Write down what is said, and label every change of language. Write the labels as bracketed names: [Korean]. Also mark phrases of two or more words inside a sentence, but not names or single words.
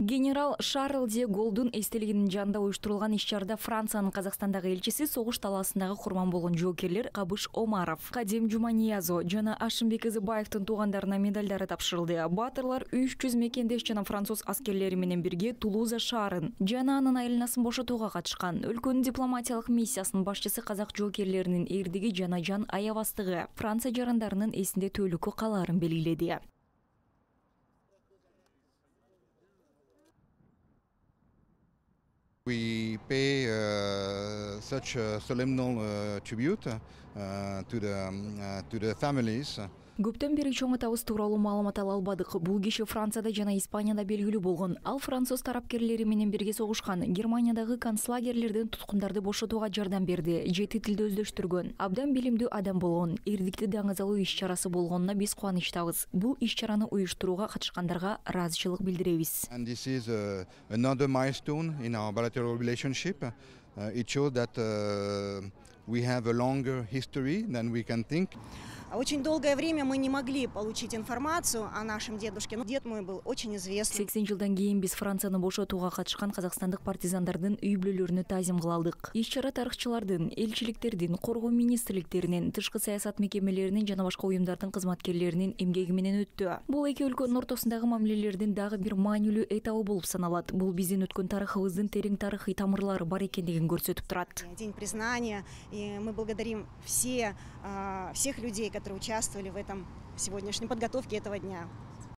[Kyrgyz] Генерал Шарль де Голдун эстелигинин жанында уюштурулган иш-чарада Франциянын Казакстандагы элчиси, согуш талаасындагы курман болгон жоокерлер Кабыш Омаров, Кадим Жуманиязо жана Ашымбек Ызыбаевдин туугандарына медалдары тапшырылды. Баатырлар 300 мекендеш жана француз аскерлери менен бирге Тулуза шаарын жана анын айланасын бошотууга катышкан. Өлкөнүн дипломатиялык миссиясынын башчысы казак жоокерлеринин эрдиги жана жан аябастыгы Франция жарандарынын эсинде төлүккө каларын белгиледи. [English] We pay such a solemn tribute to the families. [Kyrgyz] Көптөн бери чоң атабыз тууралуу маалымат ала албадык. Бул киши Францияда жана Испанияда белгилүү болгон. Ал француз тарапкерлери менен бирге согушкан. Германиядагы концлагерлерден туткундарды бошотууга жардам берди. 7 тилди өздөштүргөн. Абдан билимдүү адам болгон. Эрдикти даңазалуу иш-чарасы болгонуна биз кубанычтабыз. Бул иш-чараны уюштурууга катышкандарга ыраазычылык билдиребиз. [English] And this is another milestone in our bilateral relationship. It shows that we have a longer history than we can think. [Russian] Очень долгое время мы не могли получить информацию о нашем дедушке, но дед мой был очень известный. [Kyrgyz] 80 жылдан кийин биз Францияны бошотууга катышкан казакстандык партизандардын үй бүлөлөрүнө таазим кыла алдык. Иш-чара тарыхчылардын, элчиликтердин, коргоо министрликтеринин, тышкы саясат мекемелеринин жана башка уюмдардын кызматкерлеринин эмгеги менен өттү. Бул эки өлкөнүн ортосундагы мамилелердин дагы бир маанилүү этабы болуп саналат. Бул биздин өткөн тарыхыбыздын терең тарыхый тамырлары бар экендигин көрсөтүп турат. [Russian] День признания, и мы благодарим всех людей, которые участвовали в этом сегодняшней подготовке этого дня.